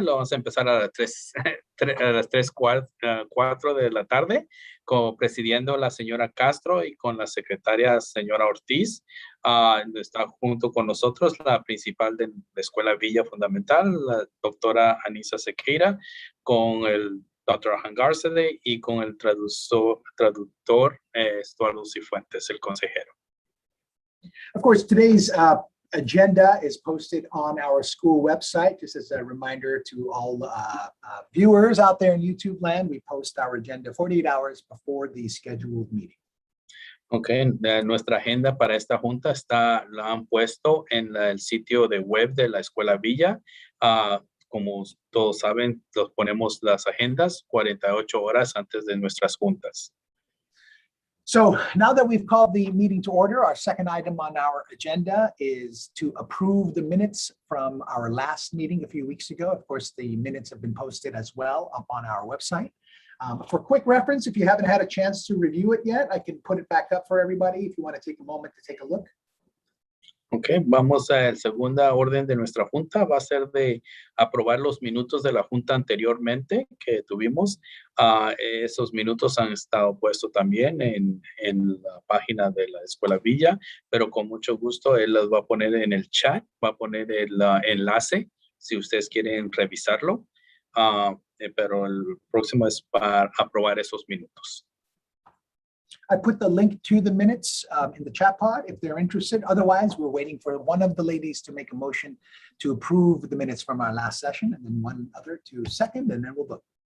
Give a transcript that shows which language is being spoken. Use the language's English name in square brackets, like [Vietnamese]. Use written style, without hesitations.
[Spanish] Lo vamos a empezar a las 3:04 de la tarde, presidiendo la señora Castro y con la secretaria señora Ortiz. Está junto con nosotros la principal de la Escuela Villa Fundamental, la doctora Anisa Sequeira, con el Dr. Hangarsede y con el traductor Eduardo Cifuentes, el consejero. [English] Of course, today's agenda is posted on our school website. Just as a reminder to all viewers out there in YouTube land, we post our agenda 48 hours before the scheduled meeting. [Spanish] Okay, nuestra agenda para esta junta la han puesto en el sitio de web de la Escuela Villa. Como todos saben, los ponemos las agendas 48 horas antes de nuestras juntas. [English] So now that we've called the meeting to order, our second item on our agenda is to approve the minutes from our last meeting a few weeks ago. Of course, the minutes have been posted as well up on our website. For quick reference, if you haven't had a chance to review it yet, I can put it back up for everybody if you want to take a moment to take a look. [Spanish] Ok, vamos a la segunda orden de nuestra junta, va a ser de aprobar los minutos de la junta anteriormente que tuvimos. Esos minutos han estado puestos también en la página de la Escuela Villa, pero con mucho gusto él los va a poner en el chat, va a poner el enlace si ustedes quieren revisarlo, pero el próximo es para aprobar esos minutos. [English] I put the link to the minutes in the chat pod if they're interested. Otherwise, we're waiting for one of the ladies to make a motion to approve the minutes from our last session, and then one other to second, and then we'll vote.